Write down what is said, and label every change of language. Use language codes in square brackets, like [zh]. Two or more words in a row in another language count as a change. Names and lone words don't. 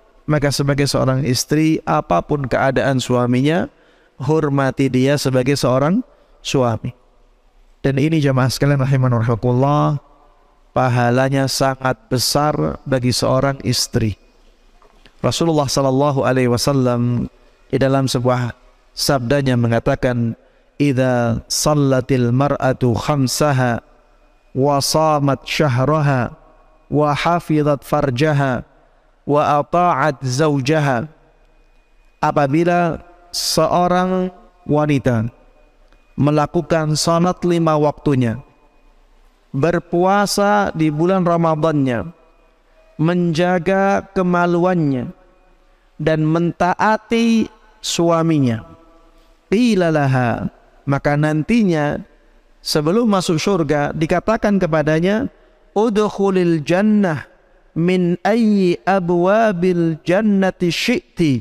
[id] Maka sebagai seorang istri, apapun keadaan suaminya, hormati dia sebagai seorang suami. Dan ini jamaah sekalian [ar] رحمنا ورحمكم الله, [id] pahalanya sangat besar bagi seorang istri. Rasulullah [ar] صلى الله عليه وسلم [id] di dalam sebuah sabdanya mengatakan, [ar] إذا صلت المرأة خمسها وصامت شهرها وحفظت فرجها وأطاعت زوجها. [id] Apabila seorang wanita melakukan salat 5 waktunya, berpuasa di bulan Ramadannya, menjaga kemaluannya, dan mentaati suaminya, [ar] قيل لها, [id] maka nantinya sebelum masuk surga dikatakan kepadanya, [ar] ادخلي الجنة من أي أبواب الجنة شئت.